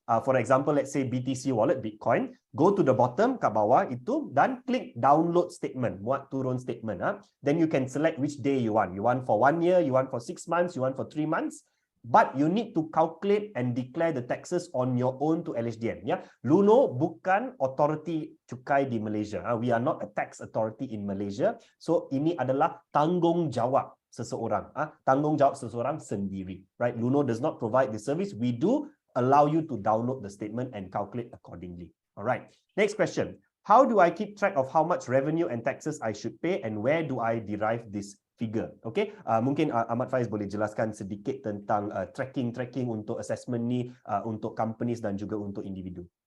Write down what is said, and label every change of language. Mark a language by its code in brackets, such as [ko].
[en] For example, let's say BTC wallet, Bitcoin. Go to the bottom, [ms] kat bawah itu, dan klik download statement, muat turun statement. [en] Then you can select which day you want. You want for 1 year, you want for 6 months, you want for 3 months. But you need to calculate and declare the taxes on your own to LHDN. [ms] Ya, Luno bukan authority cukai di Malaysia. [en] We are not a tax authority in Malaysia. [ms] So ini adalah tanggungjawab seseorang. Tanggungjawab seseorang sendiri. [en] Right? Luno does not provide the service. We do allow you to download the statement and calculate accordingly. All right. Next question. How do I keep track of how much revenue and taxes I should pay, and where do I derive this figure? [ms] Okay, mungkin Ahmad Faiz boleh jelaskan sedikit tentang tracking untuk assessment ni untuk companies dan juga untuk individu.